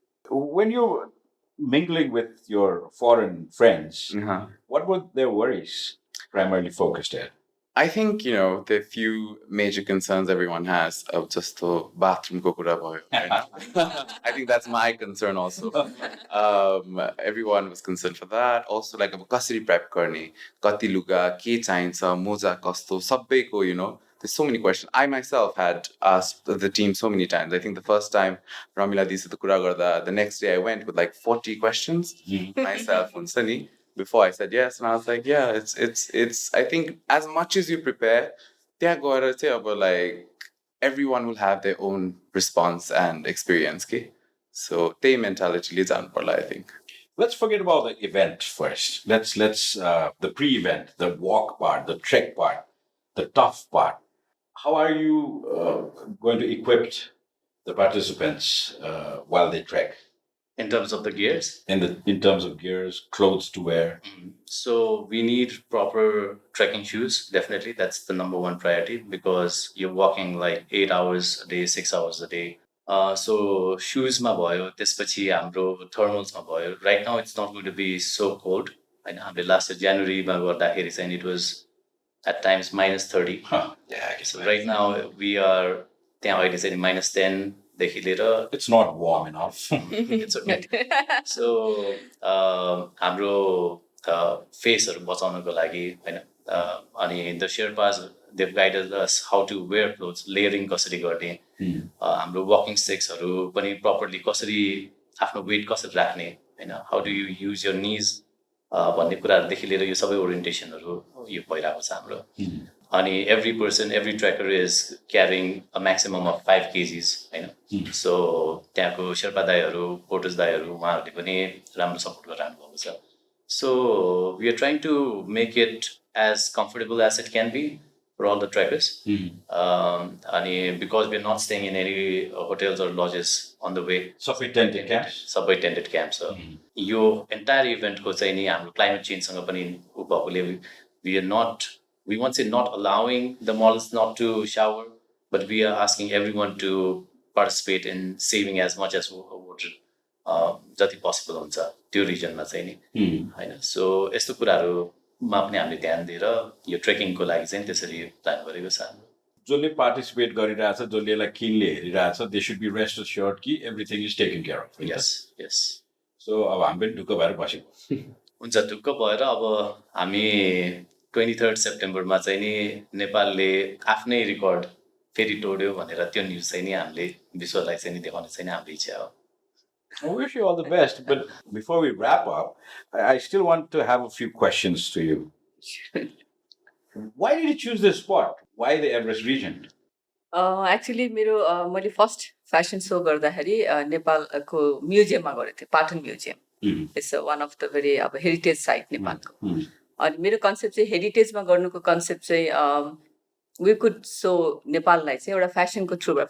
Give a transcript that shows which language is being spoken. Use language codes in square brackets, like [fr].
[en] When you're mingling with your foreign friends, what were their worries primarily focused at? I think, the few major concerns everyone has of just the bathroom [ne] kokura bhayo, [en] right? I think that's my concern also. Everyone was concerned for that. Also, like, [ne] अब कसरी prep गर्ने, कति लुगा, के चाहिन्छ, मोजा कस्तो, सबैको, [en] there's so many questions. I myself had asked the team so many times. I think the first time Ramila [ne] disiत कुरा गर्दा, [en] the next day I went with like 40 questions myself on Sunny. Before I said yes, and I was like, yeah, it's. I think as much as you prepare, like everyone will have their own response and experience. Okay? So they mentality leads on I think. Let's forget about the event first. Let's the pre-event, the walk part, the trek part, the tough part. How are you going to equip the participants while they trek? In terms of the gears? In terms of gears, clothes to wear. So we need proper trekking shoes. Definitely, that's the number one priority because you're walking like 8 hours a day, 6 hours a day. [ne] So shoes ma bhayo, त्यसपछि हाम्रो thermals ma bhayo. [en] Right now, it's not going to be so cold. And [ne] हामीले [en] last year January [ne] मा गर्दाखेरि चाहिँ [en] it was at times -30. Yeah, I guess. So right now we are [ne] त्यहाँ अहिले चाहिँ -10 देखि लिएर [en] it's not warm enough. It's okay. [ne] So हाम्रो फेसहरू बचाउनको लागि हैन अनि the शेर्पाज [en] they've guided us how to wear clothes, [ne] layering कसरी गर्ने हाम्रो वकिङ स्टिक्सहरू पनि प्रपरली कसरी आफ्नो वेट कसरी राख्ने हैन [en] how do you use your knees [ne] भन्ने कुराहरुदेखि लिएर यो सबै ओरिएन्टेसनहरू यो भइरहेको छ हाम्रो [en] अनि every person, every tracker is carrying a maximum of 5 kgs [ne] हैन so त्यहाँको शेर्पा दाइहरू पोर्टस दाइहरू उहाँहरूले पनि राम्रो सपोर्ट गरिरहनु भएको छ [en] so we are trying to make it as comfortable as it can be for all the trackers and because we are not staying in any hotels or lodges on the way [ne] सबै टेन्टेड camps यो entire event को चाहिँ नि हाम्रो climate change सँग पनि उपभोगले [en] we won't say not allowing the models not to shower but we are asking everyone to participate in saving as much as water [ne] जति possible हुन्छ त्यो रिजनमा चाहिँ नि हैन सो यस्तो कुराहरुमा पनि हामीले ध्यान दिएर यो ट्रेकिङ को लागि चाहिँ त्यसरी प्लान गरेको छ जसले पार्टिसिपेट गरिरहेछ जसले यसलाई Kinley हेरिरहेछ [en] they should be rest assured [ne] कि [en] everything is taken care of यस [ne] so अब हामी पनि ढुक्क भएर बसेको हुन्छ ढुक्क भएर अब हामी 23 सेप्टेम्बरमा चाहिँ नि नेपालले आफ्नै रेकर्ड फेरि तोड्यो भनेर त्यो न्यूज चाहिँ नि हामीले विश्वलाई चाहिँ नि देखाउने चाहिँ हाम्रो इच्छा हो [en] I wish you all the best, but before we wrap up, I still want to have a few questions to you. Why did you choose this spot? Why the Everest region? [ne] Actually मेरो मैले first fashion show गर्दाखेरि नेपालको म्युजियममा गरेको थिएँ, Patan museum. [en] it's one of the very [ne] अब heritage site नेपालको. अनि मेरो कन्सेप्ट चाहिँ हेरिटेजमा गर्नुको कन्सेप्ट चाहिँ [en] we could so [ne] नेपाललाई चाहिँ एउटा फेसनको थ्रुबाट.